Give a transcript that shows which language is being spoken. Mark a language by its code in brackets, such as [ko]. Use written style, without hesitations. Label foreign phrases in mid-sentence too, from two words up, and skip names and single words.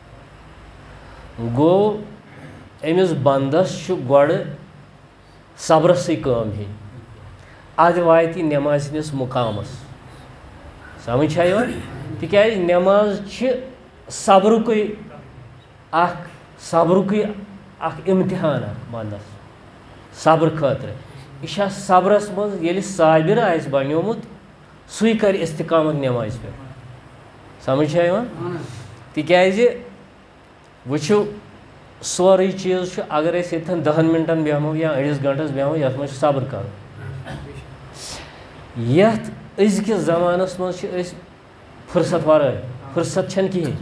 [ks] گوٚو أمِس بنٛدس چھُ گۄڈٕ صبرسٕے کٲم ہیٚنۍ، ادٕ واتہِ یہِ نٮ۪مازِ ہٕنٛدِس مُقامس. سمجھ چھا یِوان؟ تِکیٛازِ نٮ۪ماز چھِ صبرُکُے اکھ امتحان اکھ بنٛدس صبر خٲطرٕ. یہِ چھا صبرس منٛز ییٚلہِ صابر آسہِ بنیومُت، سُے کرِ استقامت نٮ۪مازِ پٮ۪ٹھ. سمجھ چھا یِوان؟ تِکیٛازِ وٕچھِو سورُے چیٖز چھُ، اگر أسۍ ییٚتٮ۪ن 10 منٹن بیٚہمو یا أڑِس گنٹس بیٚہمو، یتھ منٛز چھُ صبر کرُن. یتھ أزکِس زمانس منٛز چھِ أسۍ فُرست ورٲے، فُرست چھنہٕ کِہینۍ.